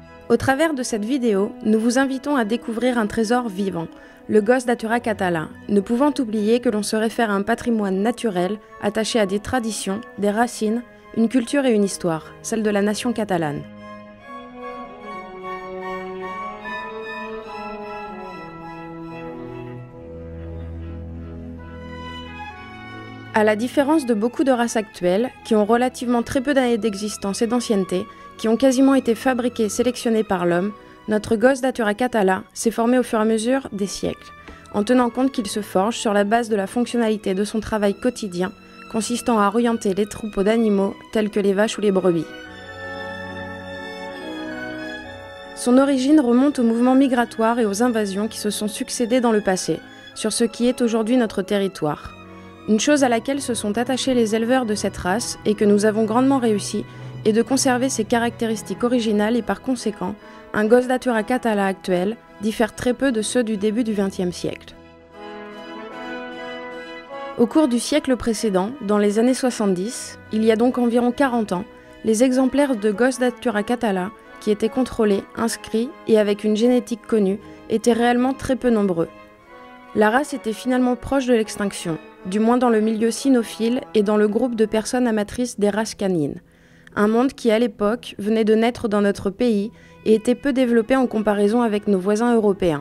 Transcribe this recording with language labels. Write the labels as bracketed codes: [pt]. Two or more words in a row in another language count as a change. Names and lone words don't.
[fr] Au travers de cette vidéo, nous vous invitons à découvrir un trésor vivant, le Gos d'Atura català, ne pouvant oublier que l'on se réfère à un patrimoine naturel attaché à des traditions, des racines, une culture et une histoire, celle de la nation catalane. À la différence de beaucoup de races actuelles, qui ont relativement très peu d'années d'existence et d'ancienneté, qui ont quasiment été fabriquées et sélectionnées par l'homme, notre Gos d'Atura català s'est formé au fur et à mesure des siècles, en tenant compte qu'il se forge sur la base de la fonctionnalité de son travail quotidien, consistant à orienter les troupeaux d'animaux tels que les vaches ou les brebis. Son origine remonte aux mouvements migratoires et aux invasions qui se sont succédés dans le passé, sur ce qui est aujourd'hui notre territoire. Une chose à laquelle se sont attachés les éleveurs de cette race et que nous avons grandement réussi est de conserver ses caractéristiques originales et par conséquent, un Gos d'Atura català actuel diffère très peu de ceux du début du XXe siècle. Au cours du siècle précédent, dans les années 70, il y a donc environ 40 ans, les exemplaires de Gos d'Atura català qui étaient contrôlés, inscrits et avec une génétique connue étaient réellement très peu nombreux. La race était finalement proche de l'extinction, du moins dans le milieu cynophile et dans le groupe de personnes amatrices des races canines. Un monde qui, à l'époque, venait de naître dans notre pays et était peu développé en comparaison avec nos voisins européens.